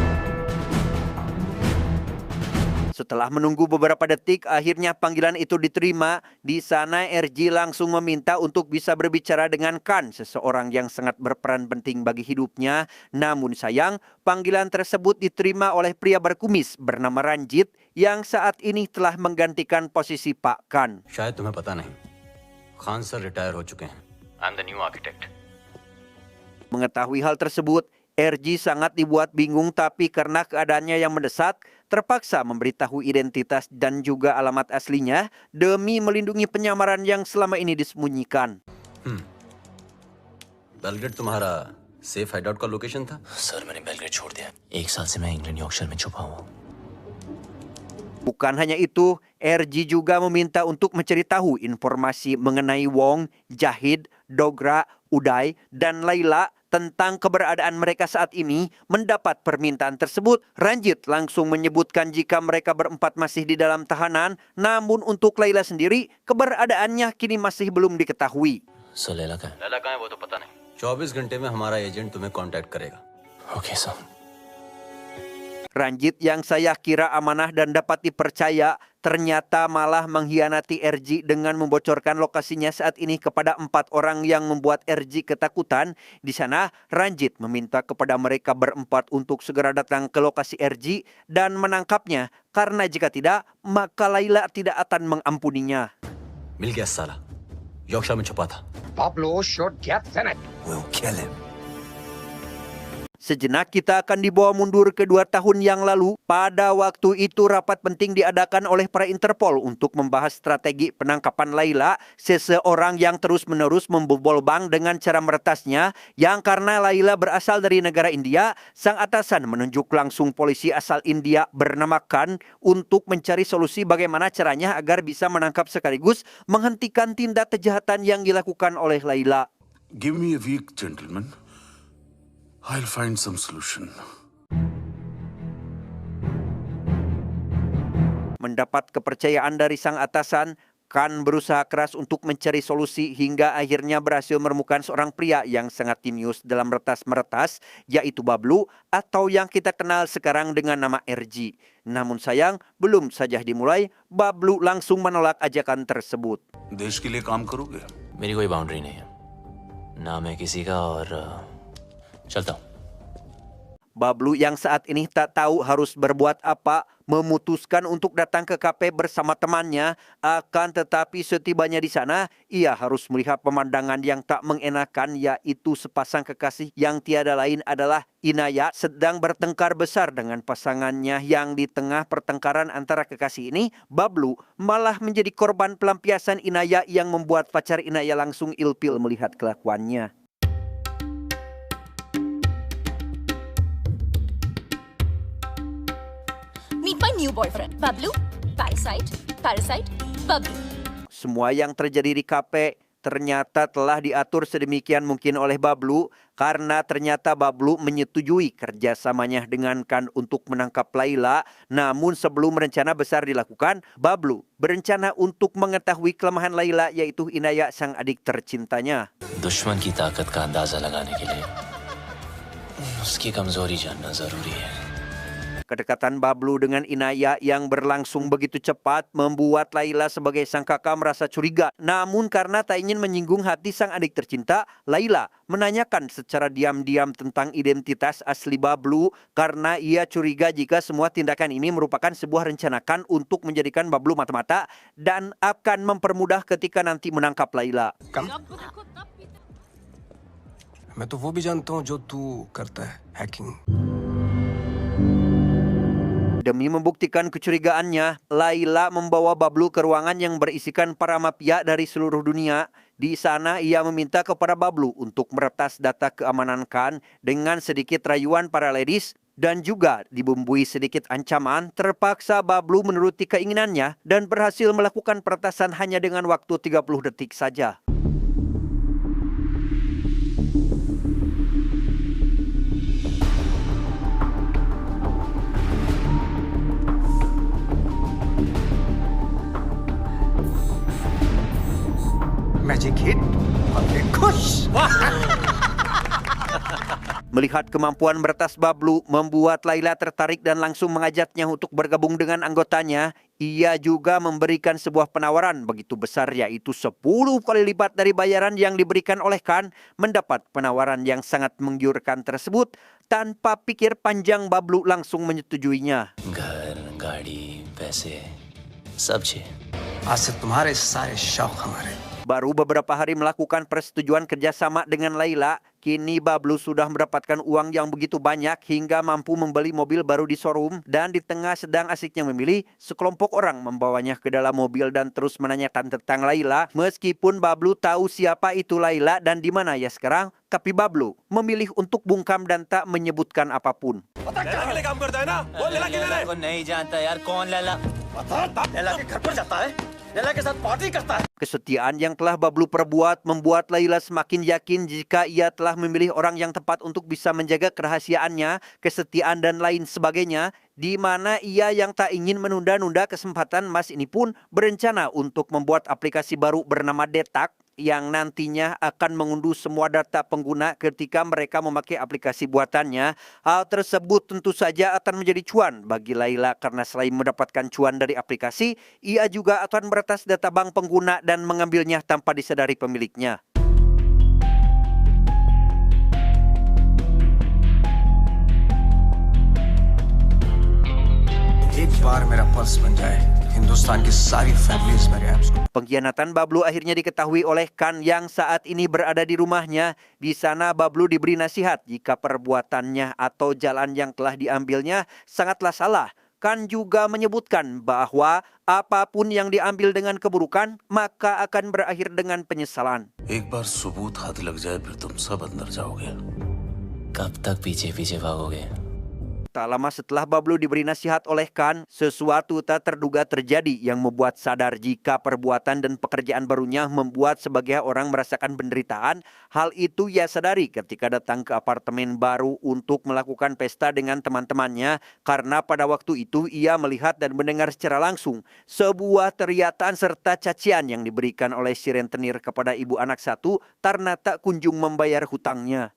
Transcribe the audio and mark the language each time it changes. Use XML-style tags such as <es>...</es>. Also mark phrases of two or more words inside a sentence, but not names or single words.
<id>Setelah menunggu beberapa detik, akhirnya panggilan itu diterima. Di sana RG langsung meminta untuk bisa berbicara dengan Khan, seseorang yang sangat berperan penting bagi hidupnya. Namun sayang, panggilan tersebut diterima oleh pria berkumis bernama Ranjit yang saat ini telah menggantikan posisi Pak Khan.</id> <hi>शायद तुम्हें पता नहीं, खान सर रिटायर हो चुके हैं.</hi> <en>I'm the new architect.</en> <id>Mengetahui hal tersebut, RG sangat dibuat bingung, tapi karena keadaannya yang mendesak, terpaksa memberitahu identitas dan juga alamat aslinya demi melindungi penyamaran yang selama ini disembunyikan.</id> <hi>बेलग्रेड तुम्हारा</hi> <en>safe hideout</en> <hi>का लोकेशन था? सर मैंने बेलग्रेड छोड़ दिया. 1 साल से मैं इंग्लैंड यॉर्कशायर में छुपा हूँ.</hi> <id>Bukan hanya itu, RG juga meminta untuk mencari tahu informasi mengenai Wong, Jahid, Dogra, Uday, dan Laila tentang keberadaan mereka saat ini. Mendapat permintaan tersebut, Ranjit langsung menyebutkan jika mereka berempat masih di dalam tahanan, namun untuk Laila sendiri, keberadaannya kini masih belum diketahui.</id> <hi>सो लैला का है? लैला कहाँ है वो तो पता नहीं 24 घंटे में हमारा एजेंट तुम्हें कांटेक्ट करेगा</hi> <en>okay sir</en> <id>Ranjit yang saya kira amanah dan dapat dipercaya ternyata malah mengkhianati RG dengan membocorkan lokasinya saat ini kepada 4 orang yang membuat RG ketakutan. Di sana, Ranjit meminta kepada mereka berempat untuk segera datang ke lokasi RG dan menangkapnya, karena jika tidak, maka Laila tidak akan mengampuninya.</id> <hi>मिल गया साला यॉर्कशायर में छुपा था</hi> <en>Pablo should get Senate. We'll kill him</en> <id>Sejenak kita akan dibawa mundur ke 2 tahun yang lalu. Pada waktu itu rapat penting diadakan oleh para Interpol untuk membahas strategi penangkapan Laila, seseorang yang terus-menerus membobol bank dengan cara meretasnya, yang karena Laila berasal dari negara India, sang atasan menunjuk langsung polisi asal India bernama Khan untuk mencari solusi bagaimana caranya agar bisa menangkap sekaligus menghentikan tindak kejahatan yang dilakukan oleh Laila.</id> <en>Give me a week, gentlemen. I'll find some solution.</en> <id>Mendapat kepercayaan dari sang atasan, Khan berusaha keras untuk mencari solusi hingga akhirnya berhasil menemukan seorang pria yang sangat jenius dalam meretas-meretas, yaitu Bablu atau yang kita kenal sekarang dengan nama RG. Namun sayang, belum saja dimulai, Bablu langsung menolak ajakan tersebut.</id> <hi>देश के लिए काम करोगे? मेरी कोई बाउंड्री नहीं है ना मैं किसी का और चलता हूँ</hi> <id>Bablu yang saat ini tak tahu harus berbuat apa, memutuskan untuk datang ke kafe bersama temannya. Akan tetapi setibanya di sana, ia harus melihat pemandangan yang tak mengenakan, yaitu sepasang kekasih yang tiada lain adalah Inaya sedang bertengkar besar dengan pasangannya. Yang di tengah pertengkaran antara kekasih ini, Bablu malah menjadi korban pelampiasan Inaya yang membuat pacar Inaya langsung ilfil melihat kelakuannya.</id> <en>Meet my new boyfriend, Bablu. Parasite, Parasite, Bablu.</en> <id>Semua yang terjadi di kafe ternyata telah diatur sedemikian mungkin oleh Bablu, karena ternyata Bablu menyetujui kerjasamanya dengan Khan untuk menangkap Laila. Namun sebelum rencana besar dilakukan, Bablu berencana untuk mengetahui kelemahan Laila, yaitu Inaya, sang adik tercintanya.</id> <hi>दुश्मन की ताकत का अंदाजा लगाने के लिए उसकी कमजोरी जानना जरूरी है</hi> <id>Kedekatan Bablu dengan Inaya yang berlangsung begitu cepat membuat Laila sebagai sang kakak merasa curiga. Namun karena tak ingin menyinggung hati sang adik tercinta, Laila menanyakan secara diam-diam tentang identitas asli Bablu, karena ia curiga jika semua tindakan ini merupakan sebuah rencana Khan untuk menjadikan Bablu mata-mata dan akan mempermudah ketika nanti menangkap Laila.</id> <hi>मैं तो वो भी जानता हूँ जो तू करता है हैकिंग</hi> <id>Demi membuktikan kecurigaannya, Laila membawa Bablu ke ruangan yang berisikan para mafia dari seluruh dunia. Di sana ia meminta kepada Bablu untuk meretas data keamanan Khan dengan sedikit rayuan para ladies dan juga dibumbui sedikit ancaman. Terpaksa Bablu menuruti keinginannya dan berhasil melakukan peretasan hanya dengan waktu 30 detik saja.</id> <en>magic hit public</en> <hi>खुश</hi> <id>Melihat kemampuan meretas Bablu membuat Laila tertarik dan langsung mengajaknya untuk bergabung dengan anggotanya. Ia juga memberikan sebuah penawaran begitu besar, yaitu 10 kali lipat dari bayaran yang diberikan oleh Khan. Mendapat penawaran yang sangat menggiurkan tersebut, tanpa pikir panjang Bablu langsung menyetujuinya.</id> <hi>घर गाड़ी पैसे सब चाहिए आज से तुम्हारे सारे शौक हमारे</hi> <id>Baru beberapa hari melakukan persetujuan kerjasama dengan Laila, kini Bablu sudah mendapatkan uang yang begitu banyak hingga mampu membeli mobil baru di showroom. Dan di tengah sedang asiknya memilih, sekelompok orang membawanya ke dalam mobil dan terus menanyakan tentang Laila. Meskipun Bablu tahu siapa itu Laila dan di mana ia sekarang, tapi Bablu memilih untuk bungkam dan tak menyebutkan apapun.</id> <hi>नहीं जानता यार कौन लैला</hi> <id>Kesetiaan yang telah Bablu perbuat membuat Laila semakin yakin jika ia telah memilih orang yang tepat untuk bisa menjaga kerahasiaannya, kesetiaan dan lain sebagainya, di mana ia yang tak ingin menunda-nunda kesempatan emas ini pun berencana untuk membuat aplikasi baru bernama Detak yang nantinya akan mengunduh semua data pengguna ketika mereka memakai aplikasi buatannya. Hal tersebut tentu saja akan menjadi cuan bagi Laila karena selain mendapatkan cuan dari aplikasi, ia juga akan meretas data bank pengguna dan mengambilnya tanpa disadari pemiliknya.</id> <hi>एक बार मेरा पल्स बन जाए हिंदुस्तान की सारी फैमिलीज मेरे ऐप्स को</hi> <id>Pengkhianatan Bablu akhirnya diketahui oleh Khan yang saat ini berada di rumahnya. Di sana Bablu diberi nasihat jika perbuatannya atau jalan yang telah diambilnya sangatlah salah. Khan juga menyebutkan bahwa apapun yang diambil dengan keburukan maka akan berakhir dengan penyesalan.</id> <hi>एक बार सबूत हाथ लग जाए फिर तुम सब अंदर जाओगे. कब तक पीछे पीछे भागोगे?</hi> <id>Tak lama setelah Bablu diberi nasihat oleh Khan, sesuatu tak terduga terjadi yang membuat sadar jika perbuatan dan pekerjaan barunya membuat sebagian orang merasakan penderitaan. Hal itu ia sadari ketika datang ke apartemen baru untuk melakukan pesta dengan teman-temannya karena pada waktu itu ia melihat dan mendengar secara langsung sebuah teriakan serta cacian yang diberikan oleh si rentenir kepada ibu anak satu karena tak kunjung membayar hutangnya.</id>